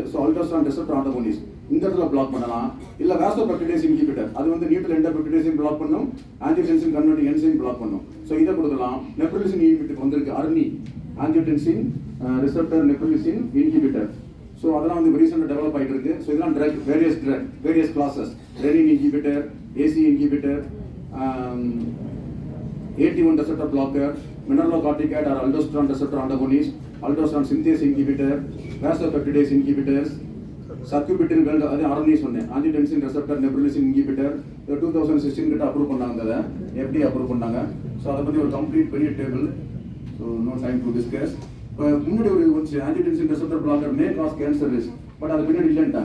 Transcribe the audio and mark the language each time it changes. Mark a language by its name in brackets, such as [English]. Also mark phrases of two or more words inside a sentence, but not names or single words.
[English] so aldosterone receptor antagonist [Tamil] இந்த இடத்துல பிளாக் பண்ணலாம். இல்ல [English] vasopeptidase inhibitor [Tamil] அது வந்து [English] neutral endopeptidaseஐயும் [Tamil] பிளாக் பண்ணும், [English] angiotensin converting enzyme [Tamil] பிளாக் பண்ணும். ஸோ இதை கொடுக்கலாம். [English] neprilysin inhibitor வந்திருக்கு ARNI angiotensin receptor neprilysin inhibitor. [Tamil] ஸோ அதெல்லாம் வந்து ரீசெண்டாக டெவலப் ஆகிட்டு இருக்கு. [English] ஸோ இதெல்லாம் various classes renin inhibitor, ACE inhibitor, AT1 receptor blocker, mineralocorticoid or aldosterone receptor antagonist, aldosterone synthase inhibitor, vasopeptidase inhibitors, sacubitril well [Tamil] அது ஆர்என்ஏ சொன்னேன். [English] angiotensin receptor neprilysin inhibitor 2016 [Tamil] கிட்ட அப்ரூவ் பண்ணாங்க. அதை FDA அப்ரூவ் பண்ணாங்க. ஸோ அதை பற்றி ஒரு கம்ப்ளீட் பெரிய டேபிள். [English] so no time to discuss. [Tamil] முன்னாடி ஒரு [English] angiotensin receptor blocker may cause cancer risk, but [Tamil] அது பின்னாடி இல்லைன்ட்டாங்க.